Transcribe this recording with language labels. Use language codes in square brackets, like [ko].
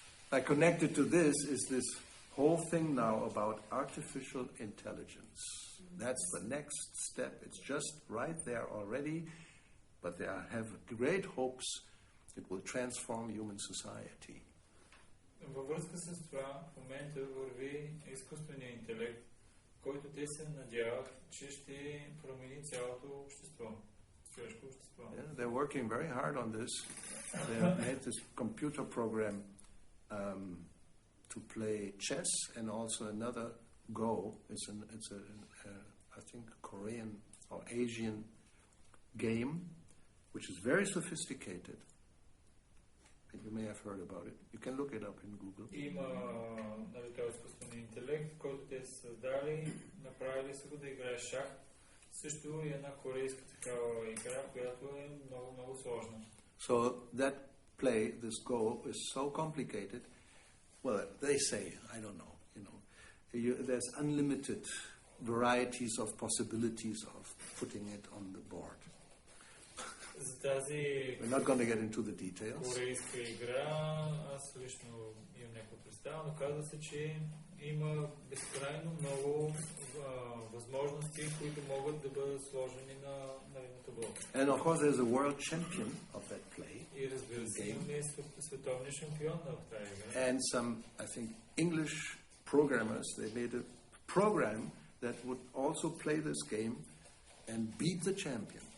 [en] Connected to this is this whole thing now about artificial intelligence. That's the next step. It's just right there already. But they have great hopes it will transform human society. [bg] Във връзка с това, в момента върви изкуственият интелект, който те се надяват, че ще промени цялото общество, човешко общество. [en] Yeah, they're working very hard on this. They have made this computer program to play chess and also another Go. It's a I think Korean or Asian game, which is very sophisticated. You may have heard about it. You can look it up in Google. [bg] Има този изкуствен интелект, който те са създали, направили са го да играе шах. Също и една корейска такава игра, която е много, много сложна. [en] So that play, this Go, is so complicated. Well, they say, I don't know, there's unlimited varieties of possibilities of putting it on the board. [bg] За тази [en] We're not going to get into the details. [bg] корейска игра, аз лично имам някаква представа, но казва се, че има безкрайно много възможности, които могат да бъдат сложени на табло. [en] And of course there's a world champion of that play. [bg] И разбира се, имаме световния шампион на тази игра. [en] And some, I think, English programmers, they made a program that would also play this game and beat the champion.